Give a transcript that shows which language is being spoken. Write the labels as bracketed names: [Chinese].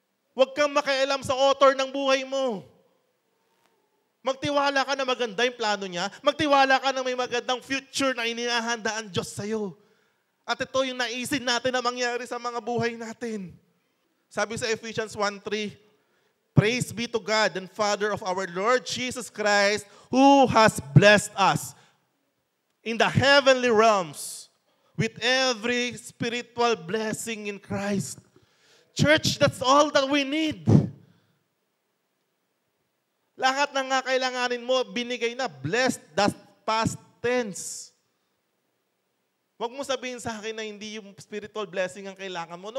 [Filipino] Huwag kang makialam sa author ng buhay mo. Magtiwala ka na maganda yung plano niya. Magtiwala ka na may magandang future na inihahanda ang Diyos sa'yo. At ito yung naisin natin na mangyari sa mga buhay natin. Sabi sa [English] Ephesians 1:3, praise be to God and Father of our Lord Jesus Christ, who has blessed us in the heavenly realms with every spiritual blessing in Christ. Church, that's all that we need. [Filipino] Lahat ng nga kailanganin mo, binigay na. [English] Blessed, that's past tense. [Filipino] Huwag mo sabihin sa akin na hindi yung spiritual blessing ang kailangan mo.